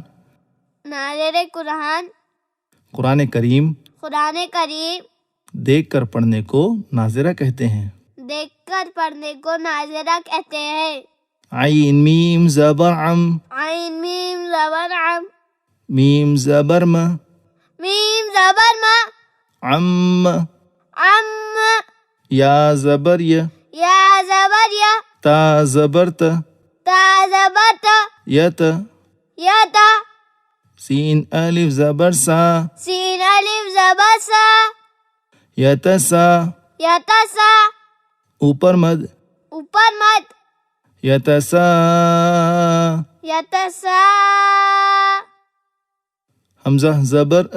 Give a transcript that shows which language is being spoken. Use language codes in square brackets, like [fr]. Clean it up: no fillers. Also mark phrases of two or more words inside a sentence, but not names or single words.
[ur] ناظر قرآن. قرآن کریم قرآن کریم دیکھ کر پڑھنے کو ناظرہ کہتے ہیں. دیکھ کر پڑھنے کو ناظرہ کہتے ہیں. عین میم زبر عم. عین میم زبر عم. میم زبر م. میم زبر ما. عم. عم. یا زبر ی. یا زبر یا. تا زبر ت. تا زبر تا. یت. یا تا. سین الف زبر سا. سین الف زبر سا. یتسا. یتسا. اوپر مد. اوپر مد. یتسا. یتسا. حمزہ زبر ا.